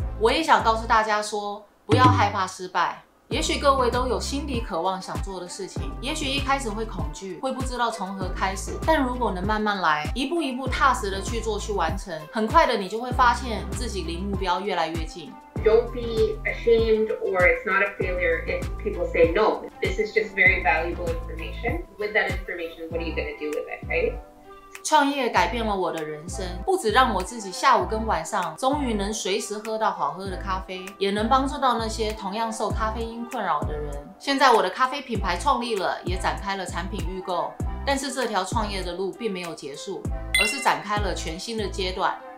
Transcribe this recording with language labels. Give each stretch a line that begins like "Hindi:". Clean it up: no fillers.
Chinese: 我也想告诉大家说，不要害怕失败。也许各位都有心底渴望想做的事情，也许一开始会恐惧，会不知道从何开始，但如果能慢慢来，一步一步踏实的去做去完成，很快的你就会发现自己离目标越来越近。
English: Don't be ashamed or it's not a failure if people say no. This is just very valuable information. With that information, what are you going to do with it, right?
Chinese: 创业改变了我的人生，不只让我自己下午跟晚上终于能随时喝到好喝的咖啡，也能帮助到那些同样受咖啡因困扰的人。现在我的咖啡品牌创立了，也展开了产品预购，但是这条创业的路并没有结束，而是展开了全新的阶段。